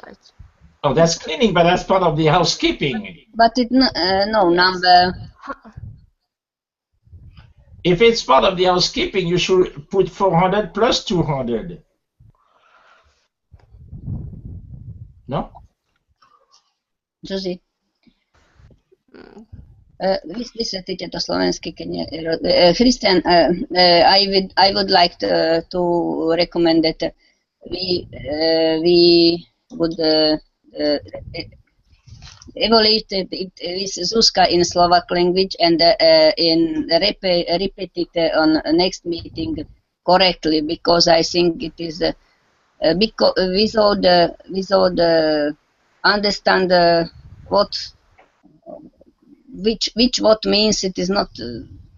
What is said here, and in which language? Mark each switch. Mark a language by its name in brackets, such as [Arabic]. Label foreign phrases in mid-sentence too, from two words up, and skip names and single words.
[English] Oh, that's cleaning, but that's part of the housekeeping. But it no number. If it's part of the housekeeping, you should put 400 plus 200. No? Josie. [Slovak] Vysvetlite to slovensky, keď nie. [English] Christian, I would like to recommend that we would evaluate it with Zuzka in Slovak language and repeat it on next meeting correctly, because I think it is without understand what which what means, it is not